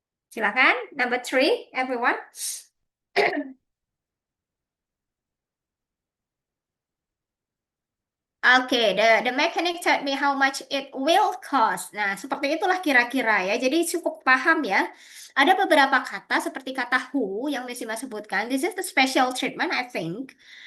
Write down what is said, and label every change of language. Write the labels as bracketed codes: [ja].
[en] Silakan, number three, everyone. Oke, the mechanic told me how much it will cost. [id] Nah, seperti itulah kira-kira ya. Jadi cukup paham ya. Ada beberapa kata seperti kata who yang Missy sebutkan. [en] This is the special treatment, I think.